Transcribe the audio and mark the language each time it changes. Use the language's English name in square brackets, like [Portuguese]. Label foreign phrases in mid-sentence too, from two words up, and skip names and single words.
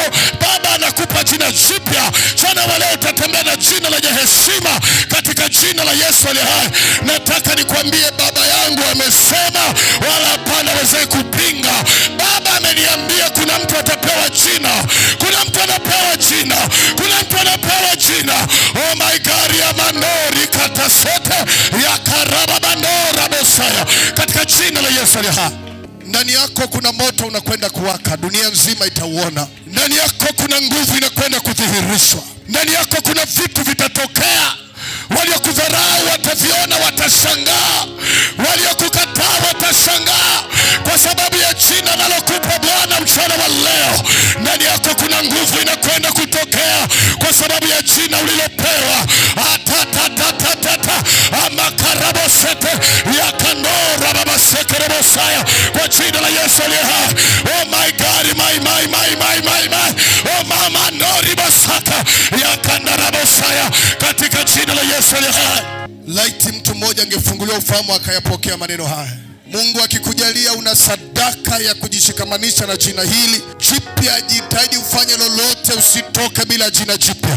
[Swahili] Baba anakupa jina jipya. Jana wa leo utatembea na jina lenye heshima katika jina la Yesu aliye hai. Nataka nikwambie, baba yangu amesema, wala hapana waweze kupinga. Baba ameniambia kuna mtu atapewa jina, kuna mtu anapewa jina, kuna mtu anapewa jina. [English] Oh my God, ya manori katasote ya karaba mandora bosaya, [Swahili] katika jina la Yesu aliye hai. Ndani yako kuna moto unakwenda kuwaka, dunia nzima itauona. Ndani yako kuna nguvu inakwenda kudhihirishwa. Ndani yako kuna vitu vitatokea. Waliokudharau wataviona, watashangaa. Waliokukataa watashangaa, kwa sababu ya jina nalokupa Bwana mchana wa leo. Ndani yako kuna nguvu inakwenda kutokea kwa sababu ya jina ulilopewa. Atatatatata amakarabosete ya kanora babasekerebosaya, kwa jina la Yesu aliye hai. [English] Oh my God, my. Oh mama nori basata ya kandarabosaya, [Swahili] katika jina la Yesu aliye hai. Laiti mtu mmoja angefunguliwa ufahamu akayapokea maneno haya. Mungu akikujalia una sadaka ya kujishikamanisha na jina hili jipya, jitahidi ufanye lolote, usitoke bila jina jipya.